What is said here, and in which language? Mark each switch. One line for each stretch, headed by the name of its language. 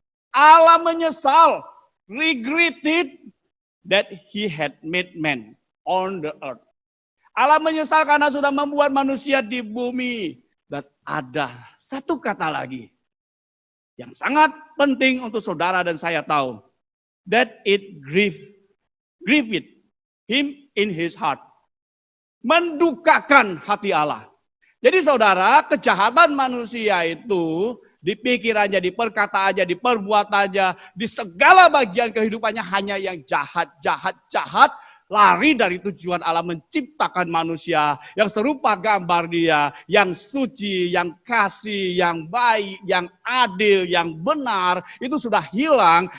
English: Allah menyesal, regretted that he had made man on the earth.
Indonesian: Allah menyesal karena sudah membuat manusia di bumi. Dan ada satu kata lagi yang sangat penting untuk saudara dan saya tahu.
English: That it grieved him in his heart.
Indonesian: Mendukakan hati Allah. Jadi saudara, kejahatan manusia itu di pikirannya, di perkataannya, di perbuatannya, di segala bagian kehidupannya hanya yang jahat. Lari dari tujuan Allah menciptakan manusia yang serupa gambar Dia, yang suci, yang kasih, yang baik, yang adil, yang benar, itu sudah hilang.